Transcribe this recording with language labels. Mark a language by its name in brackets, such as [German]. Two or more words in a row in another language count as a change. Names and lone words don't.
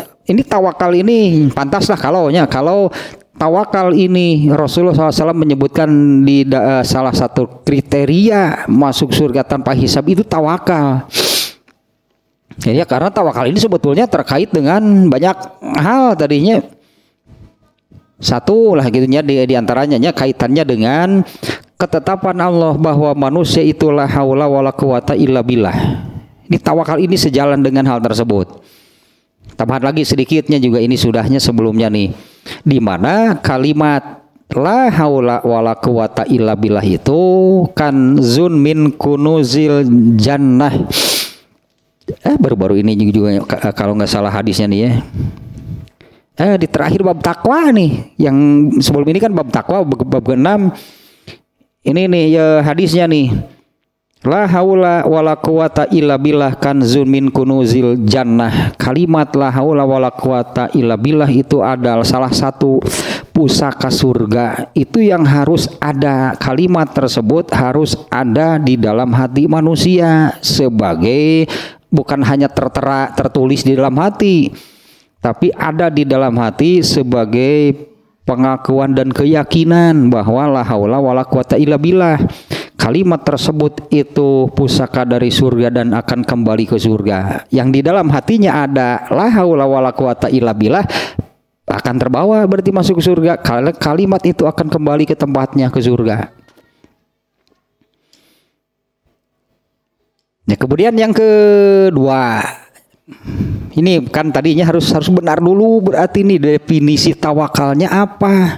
[Indonesian] Ini tawakal ini pantaslah kalau tawakal ini Rasulullah SAW menyebutkan di salah satu kriteria masuk surga tanpa hisab itu tawakal. Ya, karena tawakal ini sebetulnya terkait dengan banyak hal tadinya. Satu lah gitunya di antaranya kaitannya dengan ketetapan Allah bahwa manusia itulah [Arabic] حول ولا قوة إلا بالله. [Indonesian] Ini tawakal ini sejalan dengan hal tersebut. Tambahan lagi sedikitnya juga, ini sudahnya sebelumnya nih, di mana kalimat [Arabic] لا حول ولا قوة إلا بالله [Indonesian] itu kan [Arabic] زن من كنوز الجنة. [Indonesian] Baru-baru ini juga kalau nggak salah hadisnya nih ya. Di terakhir bab takwa nih, yang sebelum ini kan bab takwa bab ke-6. Ini nih ya hadisnya nih. [Arabic] لا حول ولا قوة إلا بالله كنز من كنوز الجنة. [Indonesian] Kalimat [Arabic] لا حول ولا قوة إلا بالله [Indonesian] itu adalah salah satu pusaka surga. Itu yang harus ada, kalimat tersebut harus ada di dalam hati manusia, sebagai bukan hanya tertulis di dalam hati, tapi ada di dalam hati sebagai pengakuan dan keyakinan bahwa [Arabic] لا حول ولا قوة إلا بالله. [Indonesian] Kalimat tersebut itu pusaka dari surga dan akan kembali ke surga. Yang di dalam hatinya ada [Arabic] لا حول ولا قوة إلا بالله, [Indonesian] akan terbawa berarti masuk ke surga. Kalimat itu akan kembali ke tempatnya, ke surga. Ya, kemudian yang kedua, ini kan tadinya harus benar dulu, berarti ini definisi tawakalnya apa?